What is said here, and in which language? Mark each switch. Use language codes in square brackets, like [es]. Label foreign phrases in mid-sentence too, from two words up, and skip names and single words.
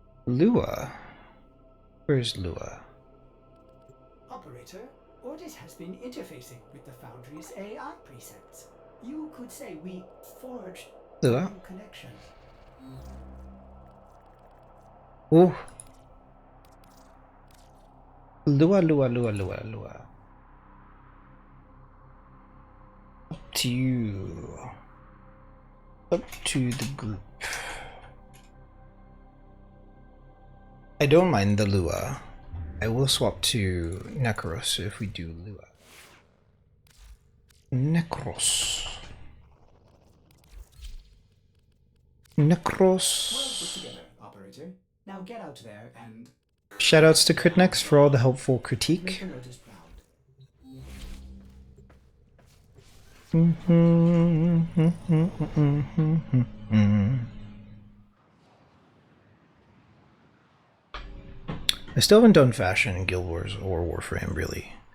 [en] Lua? Where's Lua? Operator, Ordis has been interfacing with the Foundry's AI precepts. You could say we forged a Lua? new connection. Oh. Lua, Lua, Lua, Lua, Lua. Up to you. Up to the group. I don't mind the Lua. I will swap to Nekros if we do Lua. Nekros. Nekros. Well put together, operator. Now get out there and Shoutouts to Critnex for all the helpful make critique. the notice proud. I still haven't done fashion in Guild Wars or Warframe, really.